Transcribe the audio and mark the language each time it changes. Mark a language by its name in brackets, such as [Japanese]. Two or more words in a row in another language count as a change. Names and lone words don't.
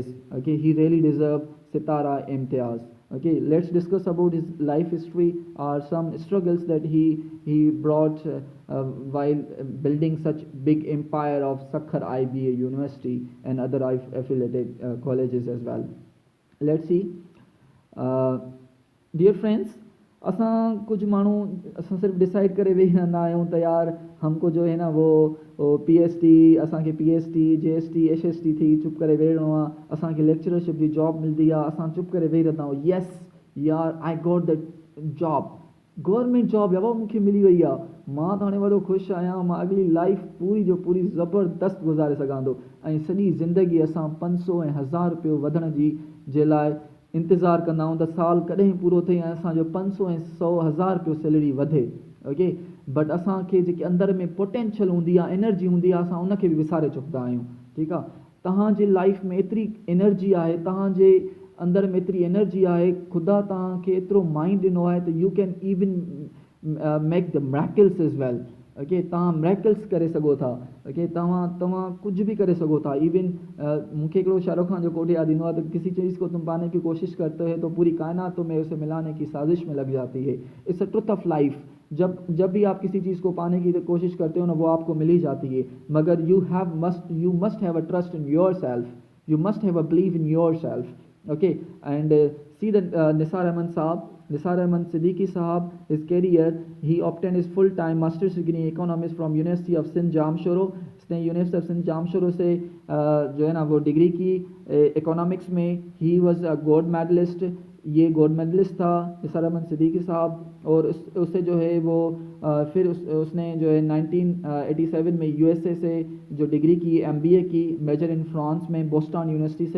[English] Okay, he really deserve Sitara Imtiaz. Okay, let's discuss about his life history or some struggles that he brought while building such big empire of Sukkur-IBAU University and other affiliated colleges as well. Let's see. Dear friends, [Sindhi] असां कुछ माण्हू असां सिर्फ़ु डिसाइड करे वेही रहंदा आहियूं त यार [Urdu] ہمکو جو ہے نا وہ [Sindhi] PhD असांखे PhD JST HST थी चुप करे वेहणो आहे, असांखे लेक्चरशिप जी जॉब मिलंदी आहे, असां चुप करे वेही रहंदा आहियूं। [English] yes yaar I got that job, government job [Sindhi] या मूंखे मिली वई आहे, मां त हाणे वॾो ख़ुशि आहियां, मां अॻिली लाइफ पूरी जो पूरी ज़बरदस्त गुज़ारे सघां थो ऐं सॼी ज़िंदगी असां 500 ऐं 1000 रुपयो वधण जे लाइ इंतज़ारु कंदा आहियूं त साल कॾहिं पूरो थिए ऐं असांजो 500 ऐं 100,000 रुपयो सैलरी वधे। [English] okay, but [Sindhi] असांखे जेकी अंदरि में पोटेंशियल हूंदी आहे, एनर्जी हूंदी आहे, असां उनखे बि विसारे चुकंदा आहियूं। ठीकु आहे, तव्हांजे लाइफ में एतिरी एनर्जी आहे, तव्हांजे अंदरि में एतिरी एनर्जी आहे, ख़ुदा तव्हांखे एतिरो माइंड ॾिनो आहे त [English] you can even make the miracles as well. [Sindhi] ओके, तव्हां मिरेकल्स करे सघो था। ओके, तव्हां कुझु बि करे सघो था। इवन मूंखे हिकिड़ो शाहरुख खान जो कोट यादि ईंदो आहे त [Urdu] کسی چیز کو تم پانے کی کوشش کرتے ہو تو پوری کائنات تمہیں اسے ملانے کی سازش میں لگ جاتی ہے. [English] It's a truth of life. [Urdu] جب بھی آپ کسی چیز کو پانے کی کوشش کرتے ہو نا، وہ آپکو مل ہی جاتی ہے، مگر [English] you must have a trust in your self, you must have a believe in your self. okay, and see the Nisar Ahmed Siddiqui Sahab, his career, he obtained his full-time master's degree in economics from University of Sindh Jamshoro. [Urdu] اسنے یونیورسٹی آف سندھ جامشورو سے جو ہے نا وہ ڈگری کی اکنامکس میں. [English] he was a gold medalist, [Urdu] یہ گولڈ میڈلسٹ تھا نثار احمد صدیقی صاحب. اور اس سے جو ہے وہ پھر اسنے جو ہے 1987 میں USA سے جو ڈگری کی MBA کی, [English] major in France [Urdu] میں بوسٹن یونیورسٹی سے.